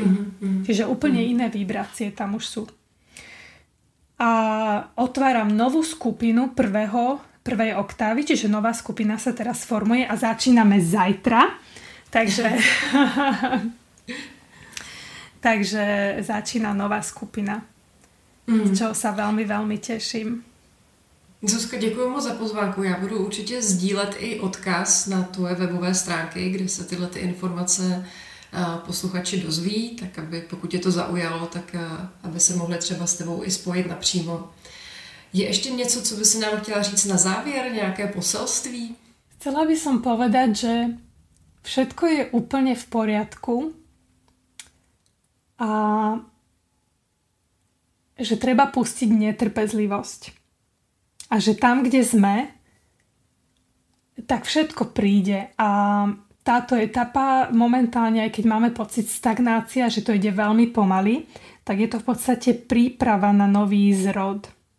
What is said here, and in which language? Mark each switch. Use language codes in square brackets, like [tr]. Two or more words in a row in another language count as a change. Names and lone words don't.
[sk] Čiže úplne iné vibrácie tam už sú. A otváram novú skupinu prvej oktávy, čiže nová skupina sa teraz formuje a začíname zajtra. Takže začína nová skupina, z čeho sa veľmi, veľmi teším. [cs] Zuzka, děkuji moc za pozvánku. Já budu určitě sdílet i odkaz na tvoje webové stránky, kde se tyhle ty informace posluchači dozví, tak aby pokud je to zaujalo, tak aby se mohli třeba s tebou i spojit napřímo. Je ještě něco, co by si nám chtěla říct na závěr, nějaké poselství? [sk] Chcela by som povedať, že všetko je úplne v poriadku a že treba pustiť netrpezlivosť. A že tam, kde sme, tak všetko príde a táto etapa momentálne, aj keď máme pocit stagnácia, že to ide veľmi pomaly, tak je to v podstate príprava na nový zrod.